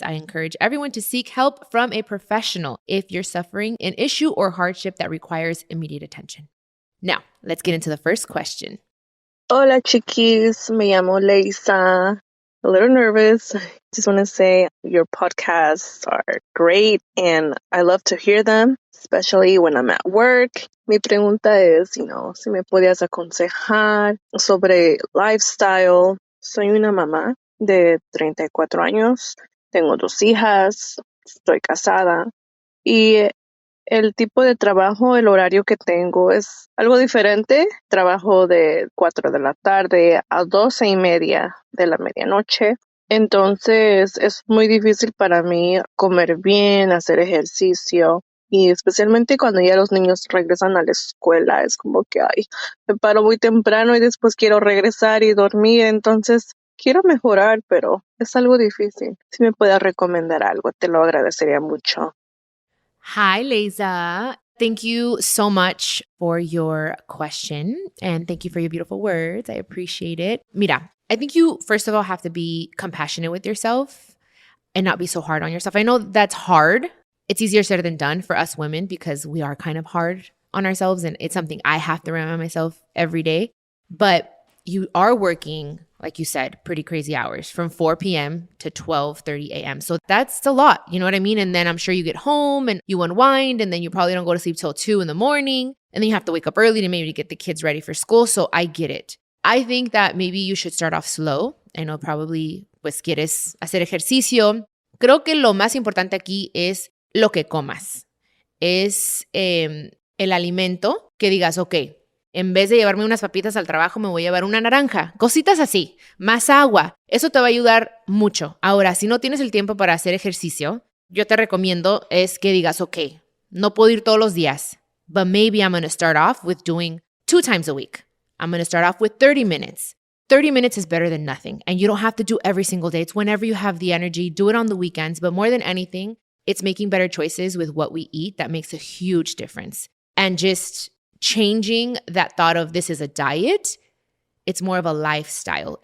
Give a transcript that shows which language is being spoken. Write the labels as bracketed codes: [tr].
[en] I encourage everyone to seek help from a professional if you're suffering an issue or hardship that requires immediate attention. Now, let's get into the first question. [es] Hola, chiquis. Me llamo Leisa. [en] A little nervous. Just want to say your podcasts are great and I love to hear them, especially when I'm at work. [es] Mi pregunta es, si me podías aconsejar sobre lifestyle. Soy una mamá de 34 años. Tengo 2 hijas. Estoy casada. Y el tipo de trabajo, el horario que tengo es algo diferente. Trabajo de 4 de la tarde a 12:30 de la medianoche. Entonces es muy difícil para mí comer bien, hacer ejercicio. Y especialmente cuando ya los niños regresan a la escuela, es como que, me paro muy temprano y después quiero regresar y dormir. Entonces quiero mejorar, pero es algo difícil. Si me puedes recomendar algo, te lo agradecería mucho. [en] Hi, Leisa. Thank you so much for your question and thank you for your beautiful words. I appreciate it. Mira, I think you, first of all, have to be compassionate with yourself and not be so hard on yourself. I know that's hard. It's easier said than done for us women because we are kind of hard on ourselves and it's something I have to remind myself every day. But you are working, like you said, pretty crazy hours from 4 p.m. to 12:30 a.m. So that's a lot, you know what I mean? And then I'm sure you get home and you unwind and then you probably don't go to sleep till 2 in the morning. And then you have to wake up early to maybe get the kids ready for school. So I get it. I think that maybe you should start off slow. I know probably [es] pues quieres hacer ejercicio. Creo que lo más importante aquí es lo que comas. Es el alimento que digas, ok, en vez de llevarme unas papitas al trabajo, me voy a llevar una naranja. Cositas así, más agua. Eso te va a ayudar mucho. Ahora, si no tienes el tiempo para hacer ejercicio, yo te recomiendo es que digas, ok, no puedo ir todos los días, [en] but maybe I'm going to start off with doing 2 times a week. I'm going to start off with 30 minutes. 30 minutes is better than nothing. And you don't have to do every single day. It's whenever you have the energy. Do it on the weekends. But more than anything, it's making better choices with what we eat that makes a huge difference. And just changing that thought of this is a diet, it's more of a lifestyle.